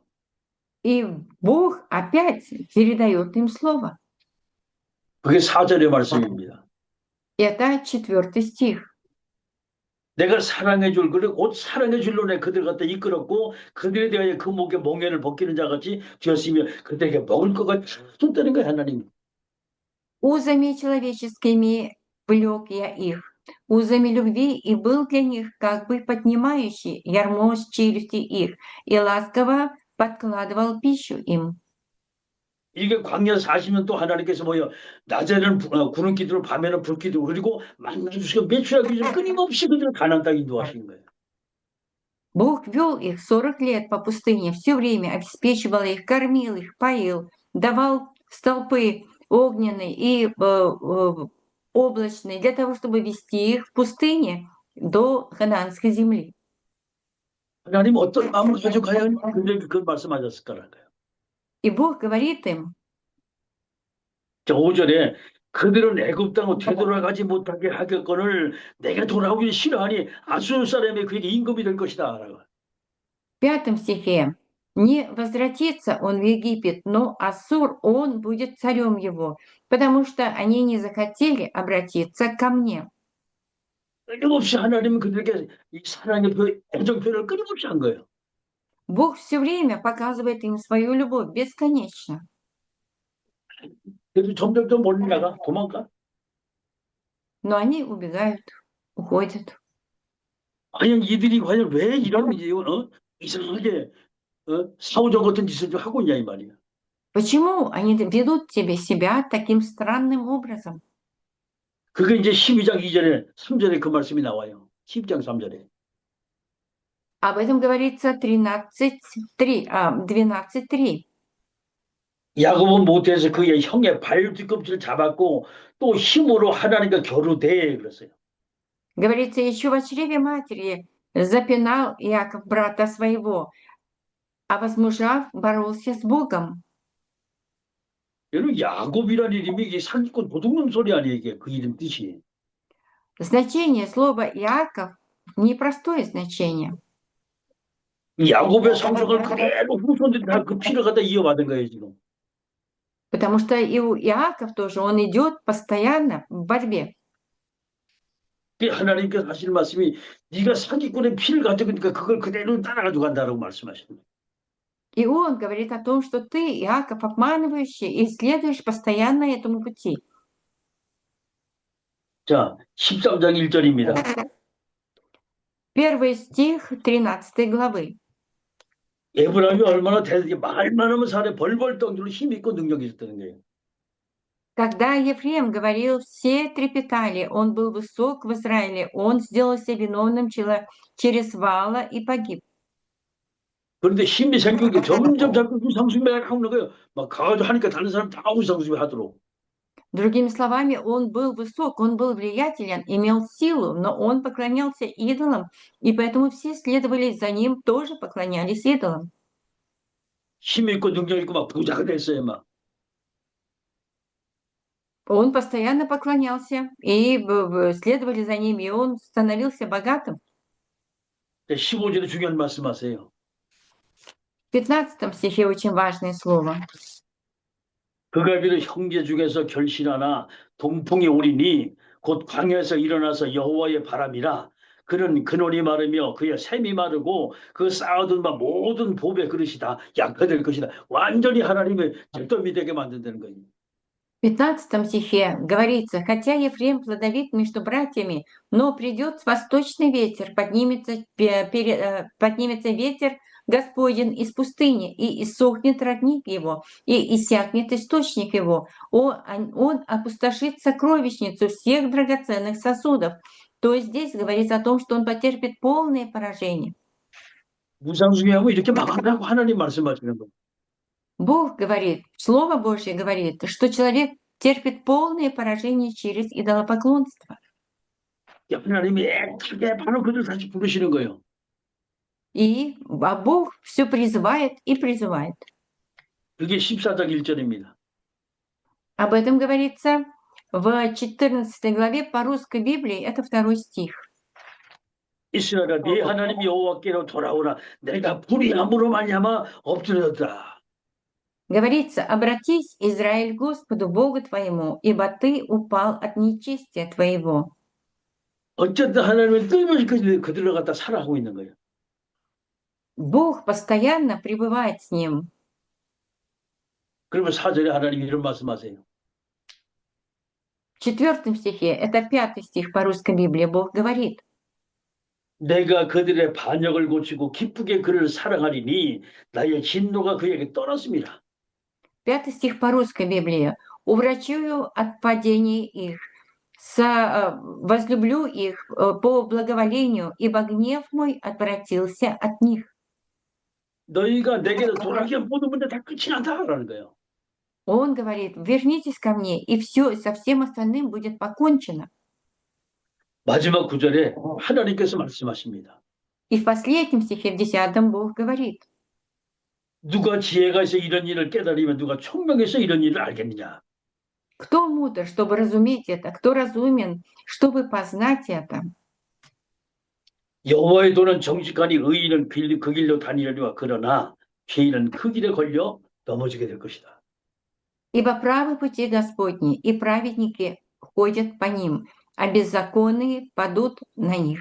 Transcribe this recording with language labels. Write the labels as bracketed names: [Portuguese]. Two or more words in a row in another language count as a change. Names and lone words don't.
[Russian] И Бог опять передает им слово. [Korean] 그게 4절의 말씀입니다. [Russian] Это 4 стих. [Korean] 내가 사랑해 줄 그를 곧 사랑해 줄로 내 그들 갖다 이끌었고 그들에 대하여 그 목에 몽에를 벗기는 자같이 되었으며 그들에게 먹을 것가 줬다는 거예요 하나님. [Russian] Узами человеческими влек я их, узами любви, и был для них как бы поднимающий ярмо с челюсти их, и ласково подкладывал пищу им. [Korean] 이게 광야 40년 또 하나님께서 뭐요 낮에는 구름 기둥을 밤에는 불 기둥 그리고 만나 주시고 매출하기 위해서 끊임없이 그들을 가나안 땅에 인도하시는 거예요. [Russian] Бог вел их 40 лет по пустыне, все время обеспечивал их, кормил их, поил, давал столпы огненные и облачные для того, чтобы вести их в пустыне до ханаанской земли. [Korean] 하나님 어떤 마음을 가지고 과연 그들에게 그 말씀하셨을까라는 거예요. [Russian] И Бог говорит им, [Korean] 자, 5절에 그들은 애굽 땅으로 되돌아가지 못하게 하겠거늘 내가 돌아오기를 싫어하니 아수르 사람이 그에게 임금이 될 것이다. 라고. [Russian] В 5 стихе. «Не возвратится он в Египет, но Ассур, он будет царем его, потому что они не захотели обратиться ко мне». [Korean] 끊임없이 하나님은 그들에게 이 사랑의 애정 표현을 끊임없이 한 거예요. [Russian] Бог все время показывает им свою любовь, бесконечно. [Korean] 그래서 점점 멀리 나가 도망가. [Russian] Но они убегают, уходят. [Korean] 과연 이들이 과연 왜 이런 이상하게 사후적 같은 짓을 좀 하고 있냐 이 말이야. [Russian] Почему они ведут себя таким странным образом? [Korean] 그게 이제 12장 2절에 3절에 그 말씀이 나와요. 12장 3절에. [Russian] Об этом говорится 12:3. [Korean] 야곱은 모태에서 그의 형의 발 뒤꿈치를 잡았고 또 힘으로 하나님과 겨루대 그랬어요. [Russian] Говорится, еще в чреве матери запинал Иаков брата своего, а возмужав, боролся с Богом. [Korean] 여러분 야곱이라는 이름이 이게 사기꾼 도둑놈 소리 아니에요 이게 그 이름 뜻이. [Russian] Значение слова Иаков непростое значение. [Korean] 이 야곱의 성격을 그대로 후손들이 다 그 피를 갖다 이어받은 거예요 지금. [Russian] Потому что и у Иаков тоже, он идет постоянно в борьбе. [Korean] 하나님께서 하시는 말씀이 네가 사기꾼의 피를 가지고 있으니까 그걸 그대로 따라가지고 간다라고 말씀하시는 거예요. [Russian] И он говорит о том, что ты, Иаков, обманывающий, и следуешь постоянно этому пути. [Korean] 자, 13장 1절입니다. [Russian] 1 стих 13 главы. [Korean] 에브라임이 얼마나 대단히 말만 하면 살에 벌벌 떨고 힘 있고 능력이 있었다는 거예요. [Russian] Когда Ефрем говорил, все трепетали, он был высок в Израиле, он сделался виновным через вала и погиб. [Korean] 그런데 힘이 생기는 게 점점 자꾸 우상숭배가 하는 거예요. 막 가가지고 하니까 다른 사람 다 우상숭배 하도록. [Russian] Другими словами, он был высок, он был влиятелен, имел силу, но он поклонялся идолам, и поэтому все следовали за ним, тоже поклонялись идолам. [Korean] 힘 있고 능력 있고 막 부자가 됐어요, 막. [Russian] Он постоянно поклонялся, и следовали за ним, и он становился богатым. [Korean] 15절에 중요한 말씀하세요. [Russian] В 15 стихе очень важное слово. [Korean] 그가 비록 형제 중에서 결실하나 동풍이 오리니 곧 광야에서 일어나서 여호와의 바람이라 그는 근원이 마르며 그의 샘이 마르고 그 쌓아둔 바 모든 보배 그릇이 다 약화될 것이다. 완전히 하나님의 절도미 되게 만든다는 거예요. [Russian] В 15 стихе говорится, хотя Ефрем плодовит между братьями, но придет восточный ветер, поднимется ветер Господень из пустыни, и иссохнет родник его, и иссякнет источник его. Он опустошит сокровищницу всех драгоценных сосудов. То есть здесь говорится о том, что он потерпит полное поражение. [Korean] 무상숭배하고 이렇게 막한다고 하나님 말씀하시는 거예요. [Russian] Бог говорит, Слово Божье говорит, что человек терпит полное поражение через идолопоклонство. [Korean] 하나님이 애타게 바로 그들 다시 부르시는 거예요. [Russian] А Бог все призывает и призывает. [Korean] 그게 14장 1절입니다. [Russian] Об этом говорится в 14 главе по русской Библии, это 2 стих. [Korean] 이스라엘아 네 하나님 여호와께로 돌아오라 내가 불의함으로 말미암아 엎드렸다. [Russian] Говорится, обратись, Израиль, к Господу Богу твоему, ибо ты упал от нечестия твоего. [Korean] 어쨌든 하나님은 끊임없이 그들을 갖다 살아가고 있는 거예요. [Russian] Бог постоянно пребывает с ним. [Korean] 그러면 4절에 하나님이 이런 말씀하세요. [Russian] В 4 стихе, это 5 стих по русской Библии, Бог говорит, [Korean] 내가 그들의 반역을 고치고 기쁘게 그를 사랑하리니 나의 진노가 그에게 떠났습니다. [Russian] 5 стих по русской Библии. «Уврачую от падений их, возлюблю их по благоволению, ибо гнев мой отвратился от них». [Korean] 너희가 내게로 돌아오면 모든 문제 다 끝이 난다라는 거예요. [Russian] Он говорит, вернитесь ко мне, и все, со всем остальным будет покончено. [Korean] 마지막 구절에 하나님께서 말씀하십니다. [Russian] И в последнем стихе, в 10, Бог говорит, [Korean] 누가 지혜가 있어 이런 일을 깨달으면 누가 총명해서 이런 일을 알겠느냐. [Russian] Кто мудр, чтобы разуметь это? Кто разумен, чтобы познать это? [Korean] 여호와의 도는 정직하니 의인은 그 길로 다니려니와 그러나 죄인은 그 길에 걸려 넘어지게 될 것이다. [Russian] Ибо правы пути Господни, и праведники ходят по ним, а беззаконные падут на них.